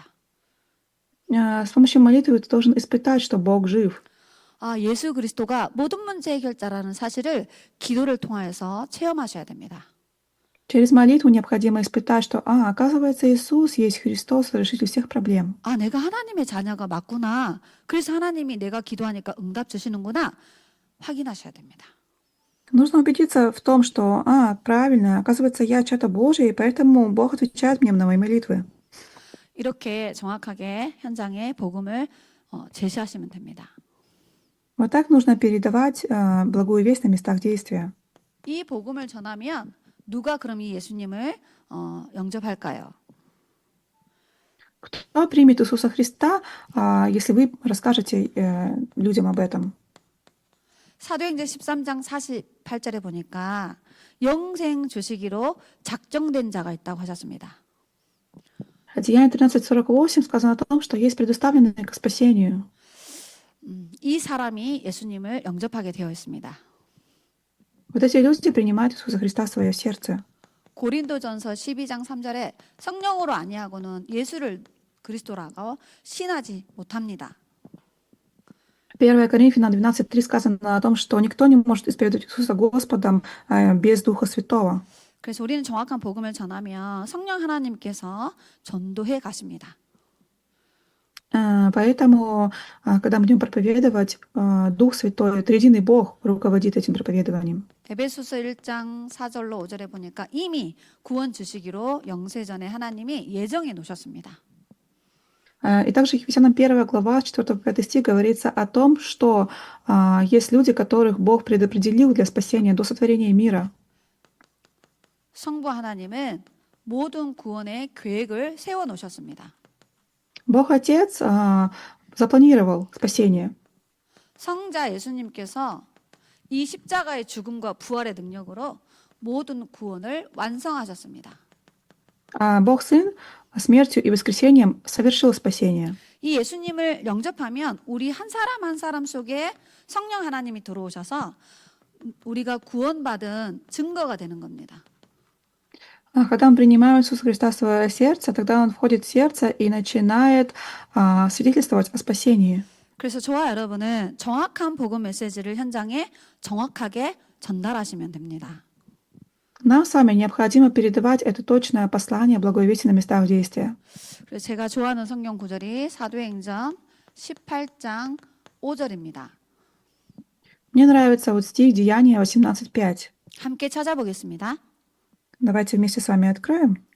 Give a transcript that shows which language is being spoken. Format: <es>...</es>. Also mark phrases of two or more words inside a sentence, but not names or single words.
<ru>С помощью молитвы ты должен испытать, что Бог жив.</ru> <ko>예수 그리스도가 모든 문제 해결자라는 사실을 기도를 통하여서 체험하셔야 됩니다.</ko> <ru>Через молитву необходимо испытать, что, оказывается, Иисус есть Христос, решитель всех проблем.</ru> <ko>내가 하나님의 자녀가 맞구나. 그래서 하나님이 내가 기도하니까 응답 주시는구나. 확인하셔야 됩니다.</ko> <ru>Нужно убедиться в том, что, правильно, оказывается, я чья-то Божья, и поэтому Бог отвечает мне на мои молитвы.</ru> <ko>이렇게 정확하게 현장에 복음을 제시하시면 됩니다.</ko> <ru>Вот так нужно передавать благую весть на местах действия.</ru> <ko>이 복음을 전하면 누가 그럼 이 예수님을 영접할까요?</ko> <ru>Кто примет Иисуса Христа, если вы расскажете людям об этом?</ru> <ko>사도행전 13장 48절에 보니까 영생 주시기로 작정된 자가 있다고 하셨습니다.</ko> <ru>Деяния 13:48 сказано о том, что есть предоставленные к спасению.</ru> <ko>이 사람이 예수님을 영접하게 되어 있습니다.</ko> <ru>Вот эти люди принимают Иисуса Христа в свое сердце.</ru> <ko>고린도전서 12장 3절에 성령으로 아니하고는 예수를 그리스도라고 신하지 못합니다.</ko> <ru>1 Коринфянам 12:3 сказано о том, что никто не может исповедовать Иисуса Господом без Духа Святого.</ru> <ko>그래서 우리는 정확한 복음을 전하면 성령 하나님께서 전도해 가십니다.</ko> <ru>Поэтому, когда мы будем проповедовать, Дух Святой, Триединый Бог руководит этим проповедованием.</ru> <ko>에베소서 1장 4절로 5절에 보니까 이미 구원 주시기로 영세전에 하나님이 예정해 놓으셨습니다.</ko> <ru>И также Ефесянам 1 глава, 4-5 стих говорится о том, что есть люди, которых Бог предопределил для спасения до сотворения мира.</ru> <ko>성부 하나님은 모든 구원의 계획을 세워 놓으셨습니다.</ko> <ru>Бог Отец запланировал спасение.</ru> <ko>성자 예수님께서 이 십자가의 죽음과 부활의 능력으로 모든 구원을 완성하셨습니다.</ko> <ru>Бог Сын смертью и воскресением совершил спасение.</ru> <ko>이 예수님을 영접하면 우리 한 사람 한 사람 속에 성령 하나님이 들어오셔서 우리가 구원받은 증거가 되는 겁니다.</ko> <ru>Когда мы принимаем Иисуса Христа в свое сердце, тогда Он входит в сердце и начинает свидетельствовать о спасении.</ru> <ko>그래서 저와 여러분은 정확한 복음 메시지를 현장에 정확하게 전달하시면 됩니다.</ko> <ru>Нам с вами необходимо передавать это точное послание благой вести на местах действия.</ru> <ko>그래서 제가 좋아하는 성경 구절이 사도행전 18장 5절입니다.</ko> <ru>Мне нравится вот стих Деяния 18:5.</ru> <ko>함께 찾아보겠습니다.</ko> <ru>Давайте вместе с вами откроем.</ru>